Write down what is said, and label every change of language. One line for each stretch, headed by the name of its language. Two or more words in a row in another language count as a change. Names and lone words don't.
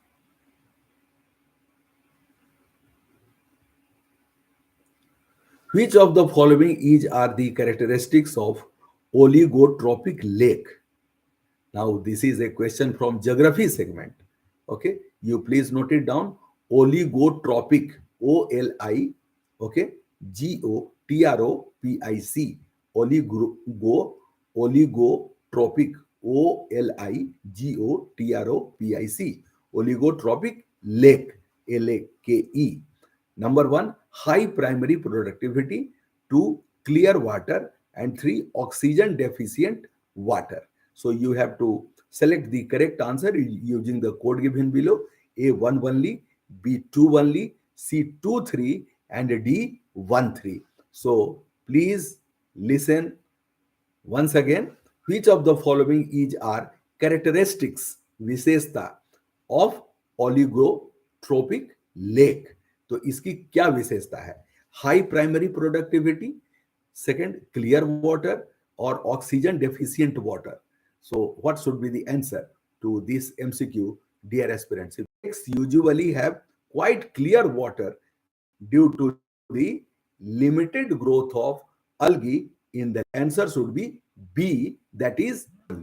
English: Which of the following is are the characteristics of oligotrophic lake? Now, this is a question from geography segment. Okay, you please note it down. Oligotrophic, O-L-I, okay, G-O-T-R-O-P-I-C, oligotrophic, O-L-I-G-O-T-R-O-P-I-C, oligotrophic lake, L-A-K-E. Number one, high primary productivity. Two, clear water. And three, oxygen deficient water. So you have to select the correct answer using the code given below. A1 only, B2 only, C2 3, and D1 3. So please listen once again. Which of the following is are characteristics विशेषता of oligotrophic lake?
Hindi: तो इसकी क्या विशेषता है?
English: high primary productivity, second clear water, और oxygen deficient water. So what should be the answer to this MCQ, dear aspirants? Lakes usually have quite clear water due to the limited growth of algae in the answer should be B, that is only.